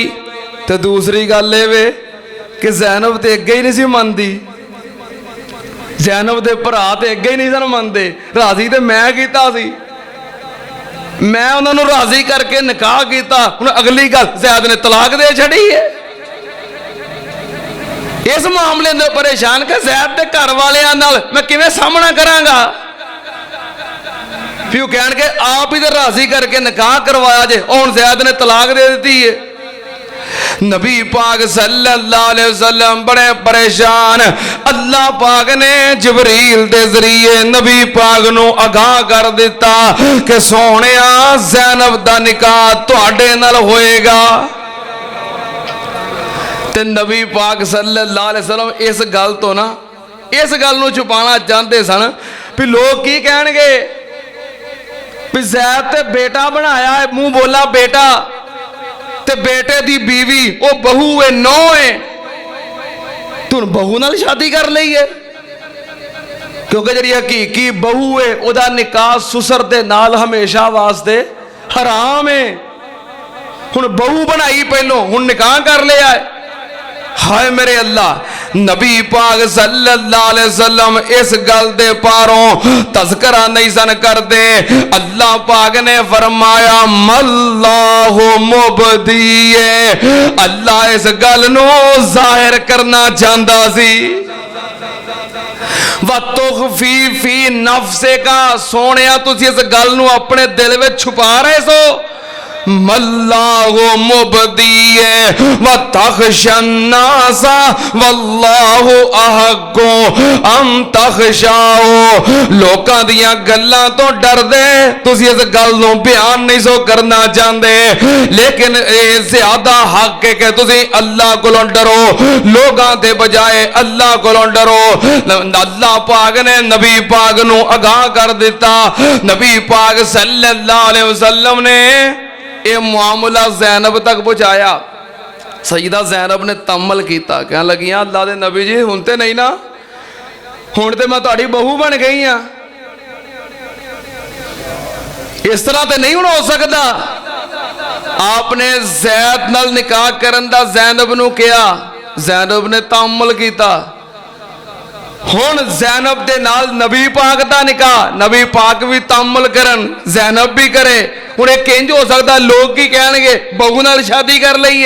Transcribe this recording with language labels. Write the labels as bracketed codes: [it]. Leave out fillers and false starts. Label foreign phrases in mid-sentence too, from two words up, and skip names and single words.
[pa] تو دوسری گل یہ کہ زینب تو اگے ہی نہیں سی مندی، زینب کے بھرا تو اگے ہی نہیں سن مندے، راضی تو میں کیا سی، میں انہوں نے راضی کر کے نکاح کیا. ہن اگلی گل زید نے طلاق دے چھڈی ہے۔ اس معاملے میں پریشان کہ زید کے گھر والیاں نال میں کیویں سامنا کراں گا. پھر کہہ کے آپ ہی تو راضی کر کے نکاح کروایا جے، ہن زید نے طلاق دے دی ہے. نبی پاک [ar] صلى الله عليه وسلم [pa] بڑے پریشان. اللہ پاک نے جبریل دے ذریعے نبی پاک نوں آگاہ کر دتا کہ سوہنیا زینب دا نکاح تہاڈے نال ہووے گا. تے نبی پاک [ar] صلى الله عليه وسلم [pa] اس گل تو نہ، اس گل نوں چھپانا چاہندے سن بھئی لوک کی کہن گے بھئی زید تے بیٹا بنایا ہے، منہ بولا بیٹا، تے بیٹے دی بیوی او بہو ہے، نوں ہے، تُو بہو نال شادی کر لی ہے. کیونکہ جی حقیقی بہو ہے اودا نکاح سسر دے نال ہمیشہ واسطے حرام ہے. ہن بہو بنائی پہلوں، ہن نکاح کر لیا ہے. ہائے میرے اللہ، نبی پاک [ar] صلى الله عليه وسلم [pa] اس گل دے پاروں تذکرہ نہیں سن کردے. اللہ پاک نے فرمایا [ar] ما الله مبديه, [pa] اللہ اس گل نوں ظاہر کرنا چاہندا سی. [ar] وتخفي في نفسك, [pa] سوہنیا تسی اس گل نوں اپنے دل میں چھپا رہے سو. [ar] ما الله مبديه وتخشى الناس والله أحق أن تخشاه, [pa] لوکاں دیاں گلاں تو ڈردے تسی اس گل نوں بیان نہیں سو کرنا چاہندے، لیکن یہ زیادہ حق ہے کہ تسی اللہ کولوں ڈرو، لوکاں دے بجائے اللہ کولوں ڈرو. اللہ پاک نے نبی پاک نوں آگاہ کر دتا. نبی پاک [ar] صلى الله عليه وسلم [pa] نے یہ معاملہ زینب تک پہنچایا. سیدہ زینب نے تامل کیا، کہن لگیاں اللہ دے نبی جی ہن تے نہیں نا، ہن تے میں تہاڈی بہو بن گئی ہاں، اس طرح تو نہیں ہو سکدا. آپنے زید نال نکاح کرن دا زینب نوں کہا، زینب نے تامل کیا. ہن زینب دے نال نبی پاک دا نکاح، نبی پاک بھی تامل کرن، زینب بھی کرے. ہن ایہہ کنج ہو سکدا، لوک کی کہن گے بہو نال شادی کر لئیے.